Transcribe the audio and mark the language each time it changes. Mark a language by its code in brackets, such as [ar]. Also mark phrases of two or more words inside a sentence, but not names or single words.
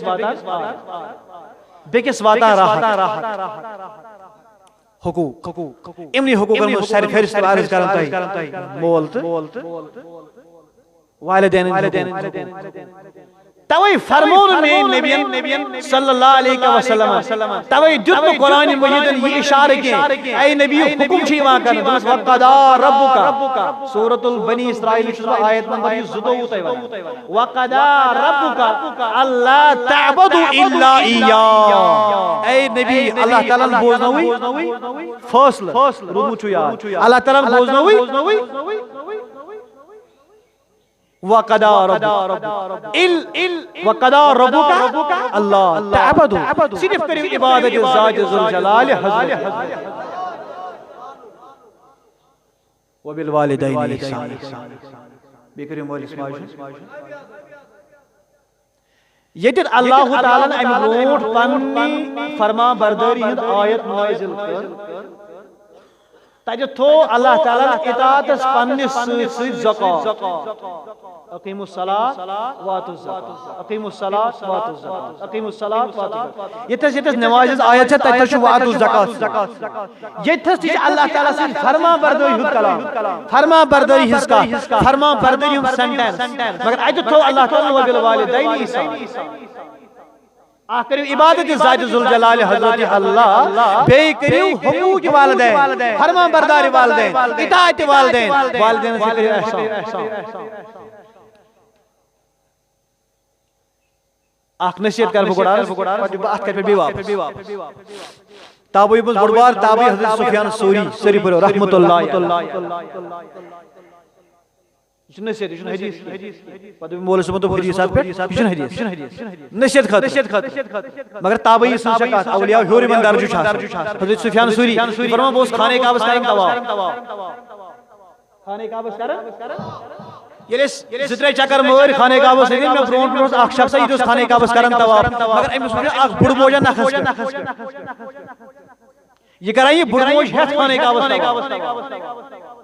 [ks] بیٚکِس واتان راحت حقوٗق یِمنٕے حقوٗقن منٛز ساروی فہرست عرض کران تۄہہِ مول تہٕ والدینن توے فرمون میٛٲنۍ نبیَن [ar] صلی اللہ علیہ وسلم [ks] توے دیُت نہٕ قرآنِ مجیٖدن یہِ اِشارٕ کینٛہہ اے نبی حکم چھُ یِوان کرنہٕ دوٚپُس [ar] وقضیٰ ربک [ks] سورۃ البنی اسرائیل چھُس بہٕ آیت نمبر 22 تۄہہِ ونان [ar] وقضیٰ ربک اللہ تعبدوا الا ایاہ [ks] اے نبی اللہ تعالیٰ ہن بوزنوٕے فٲصلہٕ روٗدمُت چھُ یاد اللہ تعالیٰ ہن بوزنوٕے [ar] وقضى ربك اللہ تعبدوا [ks] صرف کریو عبادت ذات ذوالجلال حضرت [ar] وبالوالدین احسان [ks] بیٚیہِ کٔرِو مٲلِس ماجہِ ییٚتٮ۪تھ اللہ تعالیٰ ہن امہِ برونٛٹھ پننہِ فرما بردٲری ہٕنٛز آیت نٲزِل کٔر تتہِ تھوٚو اللہ تعالیٰ ہن اطاعتس پننِس سۭتۍ سۭتۍ زکات [ar] اقیموا الصلاة واتوا الزکاة اقیموا الصلاة واتوا الزکاة اقیموا الصلاة واتوا الزکاة [ks] ییٚتھس نمازِ ہٕنٛز آیت چھےٚ تتہِ چھُ [ar] واتوا الزکاة [ks] ییٚتھس تہِ چھِ اللہ تعالیٰ سٕنٛدِ فرما بردٲری ہُنٛد کلام فرما بردٲری ہٕنٛز کتھ فرما بردٲری ہُنٛد سینٹینس مگر اتہِ تھوٚو اللہ تعالیٰ [ar] وبالوالدین احسان [ks] اکھ کٔرِو عبادت ذات ذوالجلال حضرت اللہ بیٚیہِ کٔرِو حقوٗق والدین فرما بردار والدین اطاعت والدین والدینس تہِ کٔرِو احسان اکھ نصیحت کرٕ بہٕ گۄڈٕ عرض اتھ کتھ پٮ۪ٹھ بیٚیہِ واپس تابعی منٛز بوٚڑ بار تابعی حضرت سفیان ثوری سٲری پٔرِو [ar] رحمتہ اللہ [ks] یہ چھُ نصیحت یہ چھُنہٕ حدیث پتہٕ مولوی صٲبن دوٚپ حدیث اتھ پٮ۪ٹھ یہِ چھُنہٕ حدیث نصیحت خٲطرٕ مگر تابعی سٕنٛز چھےٚ کتھ اولیاء ہیوٚر یِمن درجہٕ چھُ آسان حضرت سفیان ثوری فرمان بہٕ اوسُس خانہ کعبس کران طواف خانہ کعبس کران ییٚلہِ أسۍ 2-3 چکر مٲرۍ خانہ کعبس مےٚ برونٛٹھ اوس اکھ شخصا یہِ تہِ اوس خانہ کعبس کران طواف مگر أمِس وُچھ مےٚ اکھ بُڈٕ موجا نکھس پٮ۪ٹھ یہِ کران یہِ بُڈٕ موج ہٮ۪تھ خانہ کعبس